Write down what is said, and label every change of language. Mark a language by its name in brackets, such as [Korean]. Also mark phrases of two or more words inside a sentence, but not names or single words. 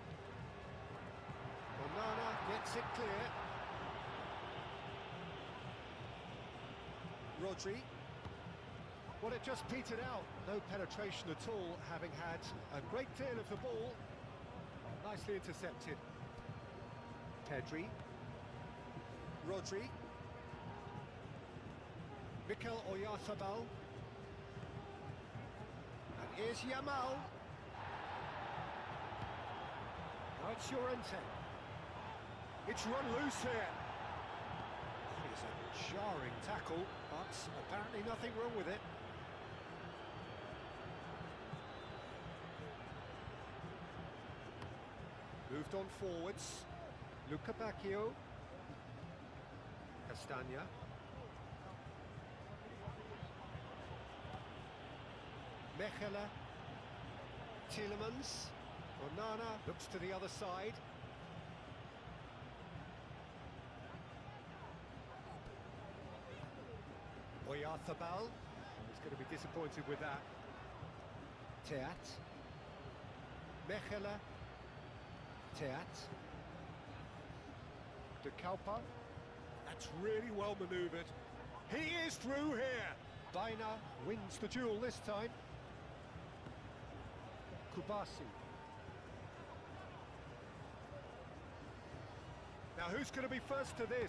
[English] Onana gets it clear. Rodri. Well, it just petered out. No penetration at all, having had a great deal of the ball. Nicely intercepted. Pedri. Rodri. Mikel Oyarzabal. And here's Yamal. Now it's Llorente. It's run loose here. That is a jarring tackle, but apparently nothing wrong with it. Moved on forwards. Luca Bacchio. Castagna. Mechela. Tielemans. Onana looks to the other side. Oyarzabal. He's going to be disappointed with that. Teat. Mechelen. Teat. De Kalpa. That's really well manoeuvred. He is through here. Baina wins the duel this time. Kubasi. Now who's going to be first to this?